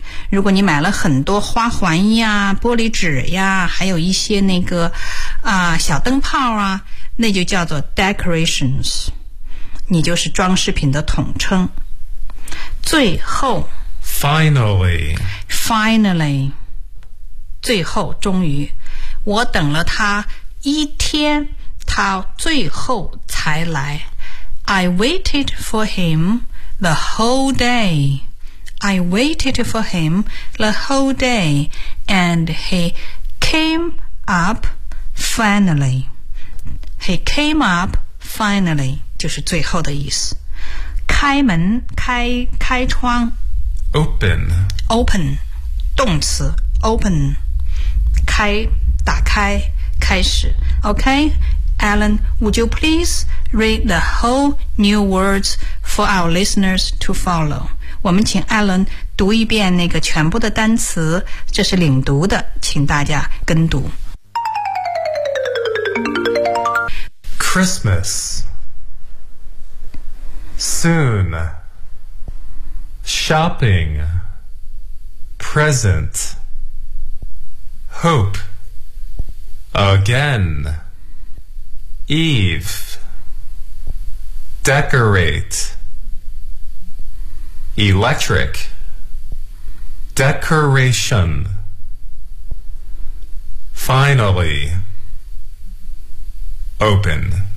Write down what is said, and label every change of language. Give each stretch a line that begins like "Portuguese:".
Chinese: 如果你买了很多花环呀、玻璃纸呀，还有一些那个小灯泡啊，那就叫做 decorations， 你就是装饰品的统称。最后
English: finally
Chinese: 最后终于，我等了他一天，他最后才来。
English: I waited for him the whole dayI waited for him the whole day, and he came up finally. He came up finally,
Chinese: 就是最后的意思。开门，开窗。
English: Open.
Chinese: Open, 动词 open, 开，打开，开始。
English: Okay, Alan, would you please read the whole new words for our listeners to follow?
Chinese: 我们请艾伦读一遍那个全部的单词，这是领读的，请大家跟读。
English: Christmas Soon Shopping Present Hope Again Eve DecorateElectric Decoration Finally Open